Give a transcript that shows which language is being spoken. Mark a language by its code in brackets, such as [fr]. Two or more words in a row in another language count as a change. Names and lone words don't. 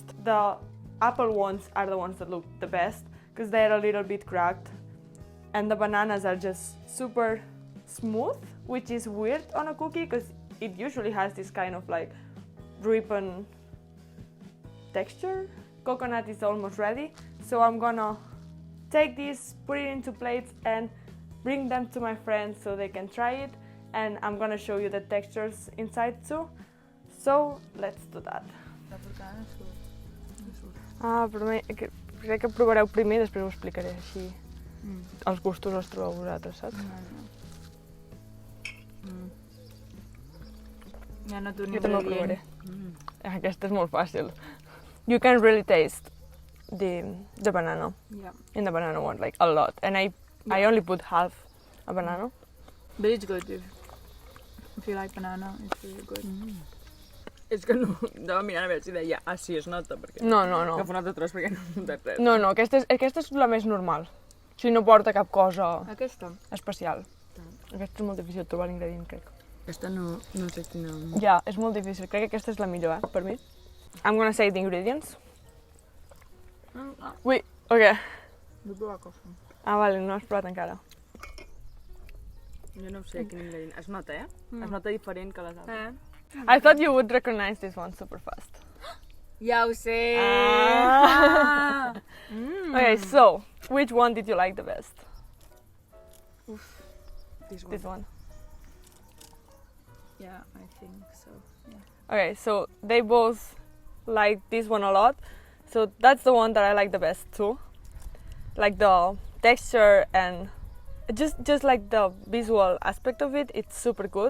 [en] The apple ones are the ones that look the best because they're a little bit cracked, and the bananas are just super smooth, which is weird on a cookie because it usually has this kind of like ribbon texture. Coconut is almost ready, so I'm gonna take this, put it into plates and bring them to my friends so they can try it, and I'm gonna show you the textures inside too. So let's do that. [ca] Però crec que provareu primer i després ho explicaré així. Els gustos els trobeu vosaltres, saps? Ja no t'ho Jo també ho provaré. Aquesta és molt fàcil. [en] You can really taste the banana in the banana one, like a lot. And I only put half a banana. But it's good if you like banana, it's really good. [ca] És que no, estava mirant a veure si deia, sí, es nota, perquè... No. Agafo un altre tros perquè no notes res. No, aquesta és la més normal. O sigui, no porta cap cosa Aquesta? especial. Aquesta és molt difícil de trobar l'ingredient, crec. Aquesta no sé quina... Ja, és molt difícil. Crec que aquesta és la millor, per mi. [en] I'm gonna say the ingredients. [ca] Ui, ok. Vull provar cosa. Vale, no has provat encara. Jo no sé quin ingredient. Es nota, Es nota diferent que les altres. [en] I thought you would recognize this one super fast. [ca] Ja ho sé! [en] Okay, so, which one did you like the best? This one. Yeah, I think so. Yeah. Okay, so they both like this one a lot. So that's the one that I like the best too. Like the texture and just like the visual aspect of it, it's super good.